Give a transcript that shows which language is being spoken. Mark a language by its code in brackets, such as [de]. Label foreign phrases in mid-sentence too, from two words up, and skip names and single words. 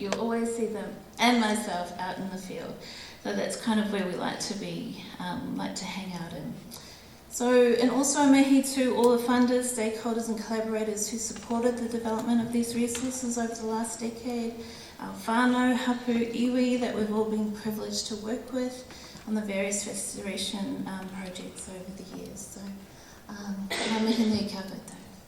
[en] You'll always see them and myself out in the field. So that's kind of where we like to be, like to hang out in. So, and also mihi to all the funders, stakeholders and collaborators who supported the development of these resources over the last decade, our [mi] whānau, hapu, iwi [en] that we've all been privileged to work with on the various restoration projects over the years. So, [mi] ngā mihi nui kia koutou.